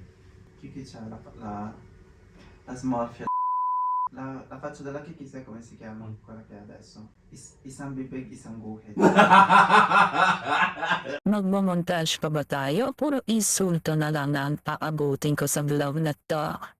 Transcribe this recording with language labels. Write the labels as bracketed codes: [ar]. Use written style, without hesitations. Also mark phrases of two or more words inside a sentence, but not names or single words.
[it] Kiki c'ha la smorfia. La faccia della Kiki sai come si chiama? Quella che è adesso. [tl] Isang bibig, isang guhit. Magmamontage pa ba tayo? Puro insulto na lang ang paabutin ko sa vlog na to.